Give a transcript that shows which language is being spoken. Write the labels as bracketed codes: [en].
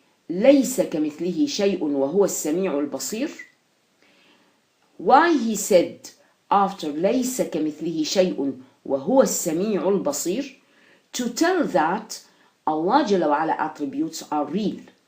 [ar] ليس كمثله شيء وهو السميع البصير. [en] Why he said after [ar] ليس كمثله شيء وهو السميع البصير? [en] To tell that Allah Jalla wa Ala attributes are real.